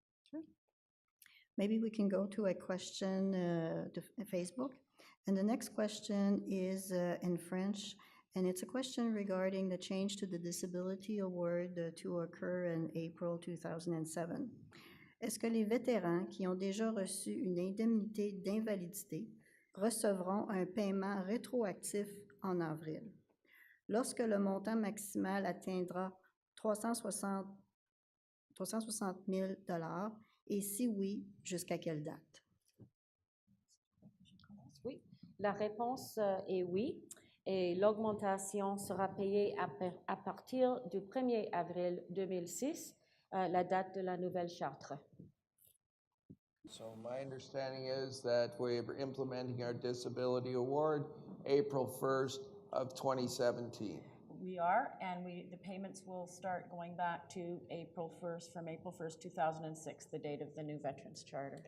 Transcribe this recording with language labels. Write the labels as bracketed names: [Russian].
[English] Sure. Maybe we can go to a question to Facebook. And the next question is in French, And it's a question regarding the change to the disability award to occur in April 2007. [French] Est-ce que les vétérans qui ont déjà reçu une indemnité d'invalidité recevront un paiement rétroactif en avril, lorsque le montant maximal atteindra 360 000 $, et si oui, jusqu'à quelle date? Oui, la réponse est oui. Et l'augmentation sera payée à partir du 1er avril 2006, la date de la nouvelle charte. [English] So my understanding is that we're implementing our disability award April 1st of 2017. We are, and the payments will start going back to April 1st, from April 1st, 2006, the date of the new Veterans Charter.